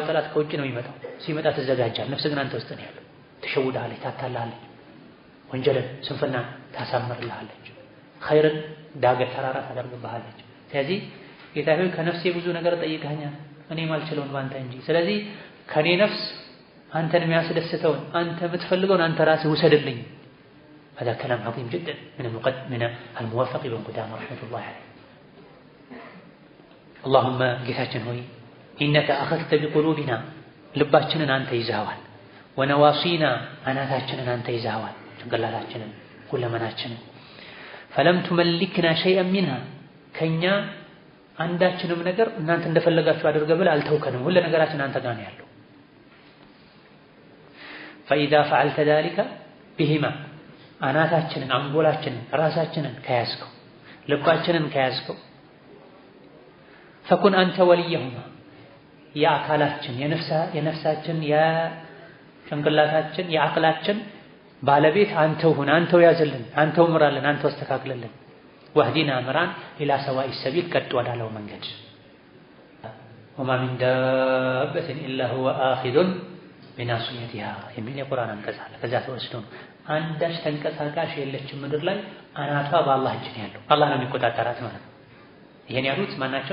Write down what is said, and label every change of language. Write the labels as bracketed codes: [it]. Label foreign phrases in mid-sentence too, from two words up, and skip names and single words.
[am] ጠላት ከውጭ ነው የሚመጣው። ሲመጣ ትዘጋጃለህ። ነፍስ ግን አንተ ውስጥ ነው ያለው። ትሸውድሃለች፣ ታታልሃለች፣ ወንጀልን ስንፍና ታሳምርልሃለች፣ ኸይርን ዳገት ተራራ ታደርግብሃለች። ስለዚህ ጌታ ሆይ ከነፍሴ ብዙ ነገር ጠይቀኸኛል፣ እኔ ማልችለውን ባንተ እንጂ። ስለዚህ ከኔ ነፍስ አንተን የሚያስደስተውን አንተ የምትፈልገውን አንተ ራስህ ውሰድልኝ። [ar] هذا كلام عظيم جدا من الموفق بن قدامة رحمة الله عليه. [am] اللهم ጌታችን ሆይ [ar] إنك أخذت بقلوبنا [am] ልባችንን አንተ ይዘኸዋል፣ ونواصينا አናታችንን አንተ ይዘኸዋል፣ ጭንቅላታችንን ሁለመናችንን [ar] فلم تملكنا شيئا منها [am] ከኛ አንዳችንም ነገር እናንተ እንደፈለጋችሁ አድርገህ ብለህ አልተውከንም። ሁሉ ነገራችን አንተ ጋር ነው ያለው። [ar] فإذا فعلت ذلك بهما [am] አናታችንን አንጎላችንን ራሳችንን ከያዝከው ልባችንን ከያዝከው ፈኩን አንተ ወልየሁማ የአካላችን የነፍሳችን የጭንቅላታችን የአቅላችን ባለቤት አንተው ሁን፣ አንተው ያዝልን፣ አንተው ምራልን፣ አንተው አስተካክልልን። ወህዲና ምራን [ar] إلى سواء السبيل [am] ቀጥ ወዳለው መንገድ። [ar] وما من دابة إلا هو آخذ بناصيتها [am] የሚል የቁርአን አንቀጽ አለ። ከዛ ተወስዶ ነው አንዳች ተንቀሳቃሽ የለችም ምድር ላይ አናቷ በአላህ እጅ ነው ያለው። አላህ ነው የሚቆጣጠራት ማለት ነው። ይሄን ያሉት ማናቸው?